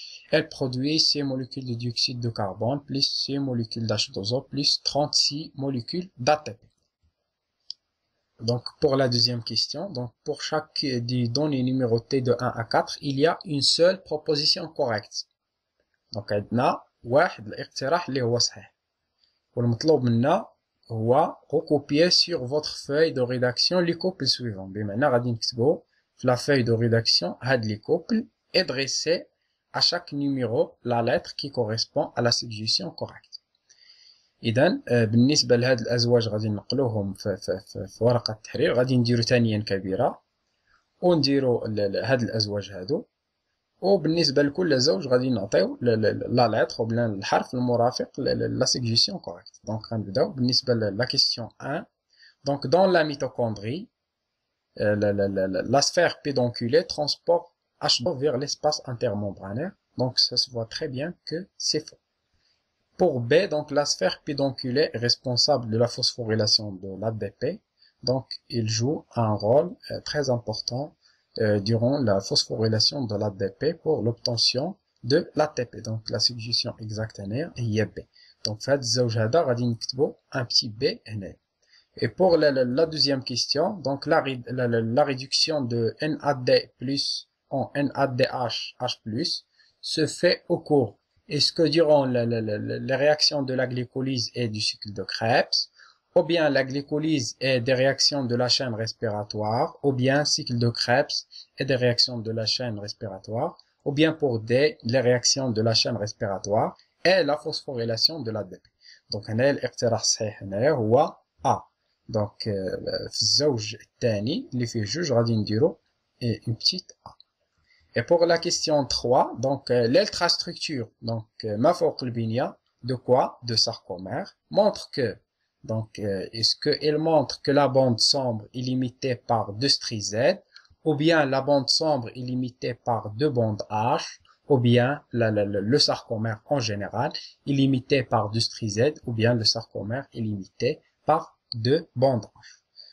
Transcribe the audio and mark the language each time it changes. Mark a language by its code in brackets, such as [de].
[fr] Elle produit 6 molécules de dioxyde de carbone plus 6 molécules d'H2O plus 36 molécules d'ATP. Donc, pour la deuxième question, donc pour chaque des données numérotées de 1 à 4, il y a une seule proposition correcte. [ar] Donc, عندنا واحد الاقتراح اللي هو صحيح. والمطلوب منا [fr] هو recopier sur votre feuille de rédaction les couples suivants. [ar] بمعنى غادي نكتبوا في [fr] la feuille de rédaction هاد les couples et dresser à chaque numéro la lettre qui correspond à la suggestion correcte. [ar] إذا بالنسبة لهاد الأزواج غادي نقلوهم في ورقة التحرير. غادي نديرو ثانيا كبيرة ونديرو هاد الأزواج هادو، وبالنسبة لكل زوج غادي نعطيو لا لتر وبلا الحرف المرافق لا سيجيسيون كوريكت. دونك غنبداو بالنسبة لا كيسيون 1. [fr] دونك dans la mitochondrie la sphère pédonculée transporte H2 vers l'espace intermembranaire. Donc ça se voit très bien que c'est faux. Pour B, donc la sphère pédonculée est responsable de la phosphorylation de l'ADP. Donc il joue un rôle très important durant la phosphorylation de l'ADP pour l'obtention de l'ATP. Donc la suggestion exacte est B. [ar] Donc في هاد الزوج هذا غادي نكتبو un petit B هنا. [fr] Et pour la deuxième question, donc la réduction de NAD+ en NADH H+ se fait au cours. Est-ce que durant les réactions de la glycolyse et du cycle de Krebs, ou bien la glycolyse et des réactions de la chaîne respiratoire, ou bien cycle de Krebs et des réactions de la chaîne respiratoire, ou bien pour D, les réactions de la chaîne respiratoire et la phosphorylation de l'ADP. [ar] Donc هنا الاقتراح الصحيح هنا هو A. Donc في الزوج الثاني اللي فيه جوج غادي نديرو une petite A. [fr] Et pour la question 3, donc l'ultrastructure, donc ما فوق البنية de quoi? De sarcomère, montre que donc est-ce qu'elle montre que la bande sombre est limitée par deux stries Z, ou bien la bande sombre est limitée par deux bandes H, ou bien le sarcomère en général est limité par deux stries Z, ou bien le sarcomère est limité par deux bandes H.